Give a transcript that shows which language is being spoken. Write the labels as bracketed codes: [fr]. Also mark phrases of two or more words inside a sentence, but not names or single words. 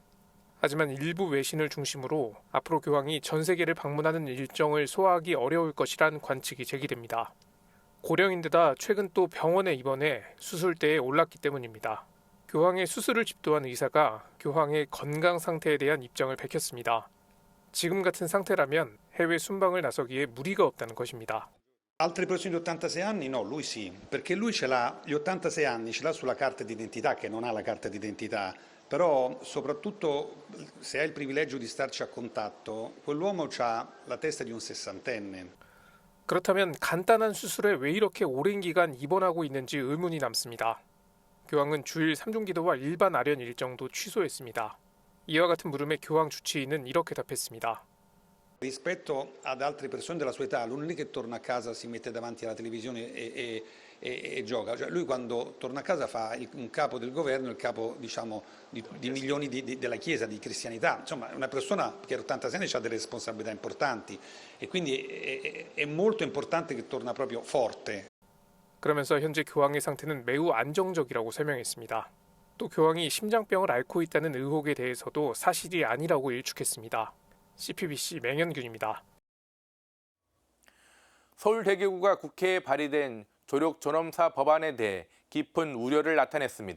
[ko] 하지만 일부 외신을 중심으로 앞으로 교황이 전 세계를 방문하는 일정을 소화하기 어려울 것이란 관측이 제기됩니다. 고령인데다 최근 또 병원에 입원해 수술대에 올랐기 때문입니다. 교황의 수술을 집도한 의사가 교황의 건강 상태에 대한 입장을 밝혔습니다. 지금 같은 상태라면 해외 순방을 나서기에 무리가 없다는 것입니다. [it] Altre persone di 86 anni no, lui sì, perché lui ce l'ha, gli 86 anni ce l'ha sulla carta d'identità, che non ha la carta d'identità, però soprattutto se ha il privilegio di starci a contatto, quell'uomo ha la testa di un sessantenne. [ko] 그렇다면 간단한 수술에 왜 이렇게 오랜 기간 입원하고 있는지 의문이 남습니다. 교황은 주일 삼중기도와 일반 아련 일정도 취소했습니다. 이와 같은 물음에 교황 주치의는 이렇게 답했습니다. [it] Rispetto ad altre persone della sua età, lui non è che torna a casa, si mette davanti alla televisione e gioca. Cioè, lui quando torna a casa fa un capo del governo, il capo diciamo, di milioni della Chiesa, di cristianità. Insomma, è una persona che a 86 anni ha delle responsabilità importanti e quindi è molto importante che torna proprio forte. [ko] 그러면서 현재 교황의 상태는 매우 안정적이라고 설명했습니다. 또 교황이 심장병을 앓고 있다는 의혹에 대해서도 사실이 아니라고 일축했습니다. CPBC 맹현균입니다. 서울대교구가 국회에 발의된 조력존엄사 법안에 대해 깊은 우려를 나타냈습니다.